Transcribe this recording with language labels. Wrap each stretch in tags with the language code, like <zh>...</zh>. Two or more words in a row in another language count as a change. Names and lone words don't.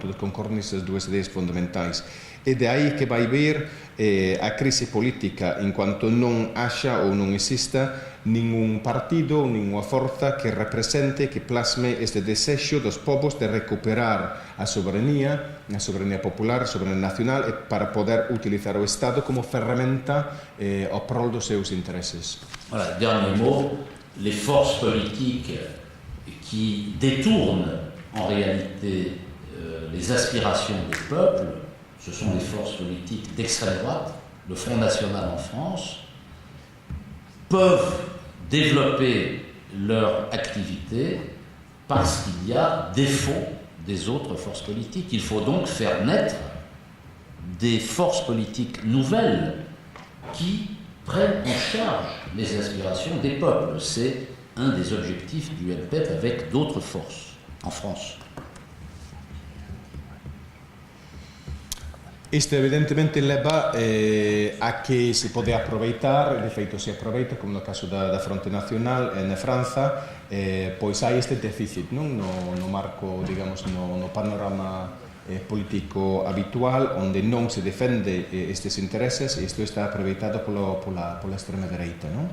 <gl>Todos concordan nestas dúas ideas fundamentais. E de aí que vai vir a crise política en cuanto non haxa ou non exista ningún partido ou ninguna forza que represente, que plasme este desexo dos povos de recuperar a soberanía popular, a soberanía nacional para poder utilizar o Estado como ferramenta ao prol dos seus intereses.</gl> <fr>Voilà, dernier mot, les forces politiques qui détournent en réalité les aspirations des peuples ce sont les forces politiques d'extrême droite, le Front National en France, peuvent développer leur activité parce qu'il y a défaut des autres forces politiques. Il faut donc faire naître des forces politiques nouvelles qui prennent en charge les aspirations des peuples. C'est un des objectifs du MPEP avec d'autres forces en France.</fr> <gl>Isto evidentemente leva a que se pode aproveitar, de feito se aproveita, como no caso da Fronte Nacional na Franza, pois hai este déficit non? No marco, digamos, no panorama político habitual, onde non se defende estes intereses, e isto está aproveitado pola extrema dereita, non?</gl>